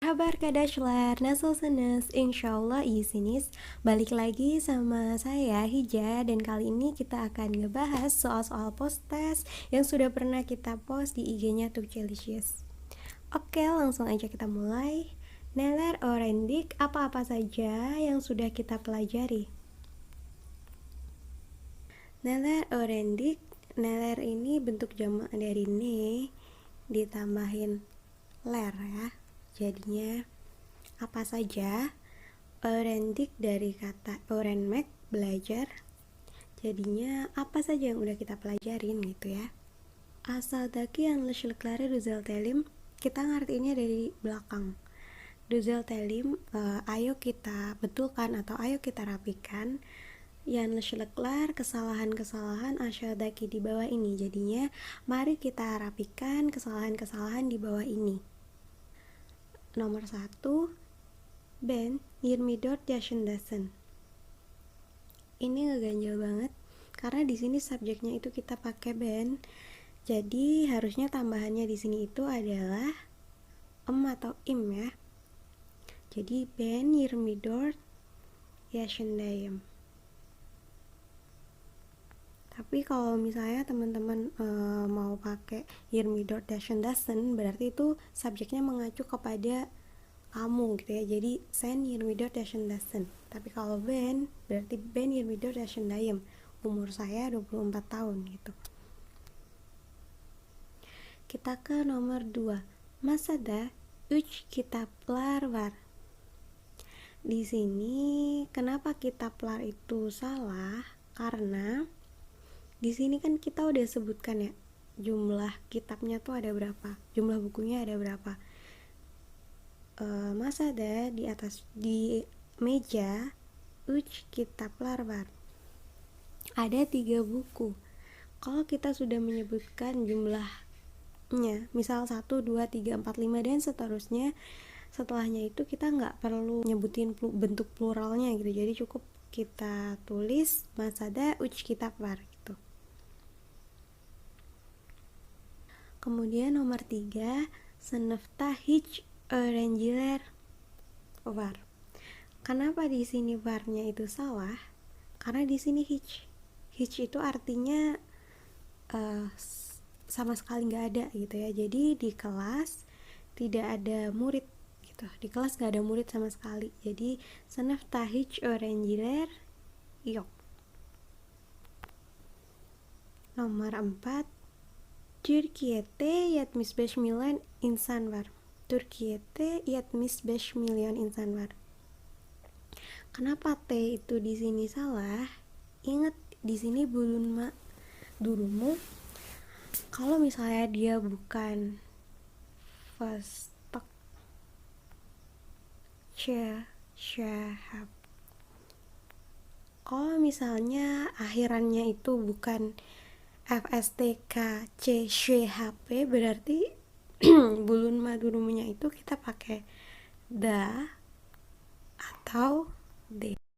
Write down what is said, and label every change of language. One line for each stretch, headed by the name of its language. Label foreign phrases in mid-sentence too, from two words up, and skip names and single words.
Indonesian: kabar Kak Dashlar?
Turkish: Nasılsınız? Insyaallah iyisiniz.
Indonesian: Balik lagi sama saya Hija, dan kali ini kita akan ngebahas soal-soal post-test yang sudah pernah kita post di IG-nya Turkcellicious. Oke, langsung aja kita mulai.
Turkish: Neler öğrendik,
Indonesian: apa-apa saja yang sudah kita pelajari?
Turkish: Neler öğrendik, neler
Indonesian: ini bentuk jamak dari ne ditambahin ler ya. Jadinya apa saja. Öğrendik dari kata öğrenmek, belajar. Jadinya apa saja yang udah kita pelajarin gitu ya.
Turkish: Aşağıdaki yanlışlıkları düzeltelim.
Indonesian: Kita ngertiinnya dari belakang. Düzeltelim, ayo kita betulkan atau ayo kita rapikan. Yanlışlıklar, kesalahan-kesalahan, aşağıdaki di bawah ini. Jadinya mari kita rapikan kesalahan-kesalahan di bawah ini. Nomor 1,
Turkish: Ben 24 yaşındasın.
Indonesian: Ini ngeganjel banget karena di sini subjeknya itu kita pakai ben. Jadi harusnya tambahannya di sini itu adalah atau im ya.
Turkish: Jadi ben 24 yaşındayım.
Indonesian: Tapi kalau misalnya teman-teman mau pakai 24 yaşındasın, berarti itu subjeknya mengacu kepada kamu gitu ya.
Turkish: Jadi sen 24 yaşındasın.
Indonesian: Tapi kalau ben berarti
Turkish: ben 24 yaşındayım.
Indonesian: Umur saya 24 tahun gitu. Kita ke nomor 2.
Turkish: Masada 3 kitaplar var.
Indonesian: Di sini kenapa kitaplar itu salah? Karena di sini kan kita udah sebutkan ya jumlah kitabnya tuh ada berapa, jumlah bukunya ada berapa. Masada di atas di meja
Turkish: 3 kitaplar var.
Indonesian: Ada 3 buku. Kalau kita sudah menyebutkan jumlahnya, misal 1, 2, 3, 4, 5 dan seterusnya, setelahnya itu kita nggak perlu nyebutin bentuk pluralnya gitu. Jadi cukup kita tulis
Turkish: masada 3 kitaplar
Indonesian: gitu. Kemudian nomor 3,
Turkish: sınıfta hiç öğrenciler var.
Indonesian: Kenapa di sini var-nya itu salah? Karena di sini hiç. Hiç itu artinya sama sekali nggak ada gitu ya. Jadi di kelas tidak ada murid gitu. Di kelas nggak ada murid sama sekali.
Turkish: Jadi sınıfta hiç öğrenciler yok. Nomor 4, Türkiye'de 75 milyon insan var. Türkiye'de 75 milyon insan var.
Indonesian: Kenapa T itu di sini salah? Ingat di sini
Turkish: bulunma durumu.
Indonesian: Kalau misalnya dia bukan fastak syahab. Kalau misalnya akhirannya itu bukan FSTKCHP, berarti bulun madurumunya itu kita pakai da atau d.